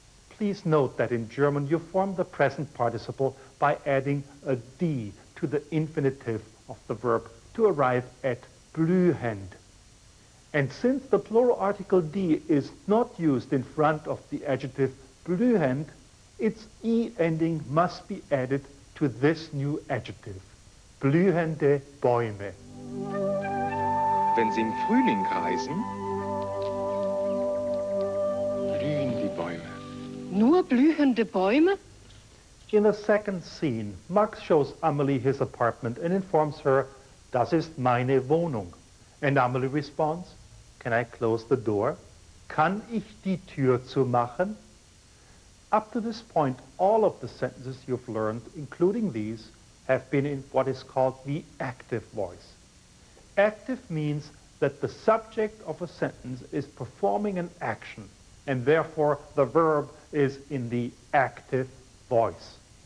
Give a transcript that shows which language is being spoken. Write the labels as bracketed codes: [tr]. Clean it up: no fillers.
[en] Please note that in German you form the present participle by adding a d to the infinitive of the verb to arrive at blühend. And since the plural article die is not used in front of the adjective blühend, its e ending must be added to this new adjective, [de] blühende Bäume. Wenn Sie im Frühling reisen, blühen die Bäume. Nur blühende Bäume? [en] In the second scene, Max shows Amelie his apartment and informs her, [de] das ist meine Wohnung. [en] And Amelie responds, can I close the door? [de] Kann ich die Tür zumachen? [en] Up to this point, all of the sentences you've learned, including these, have been in what is called the active voice. Active means that the subject of a sentence is performing an action, and therefore the verb is in the active voice.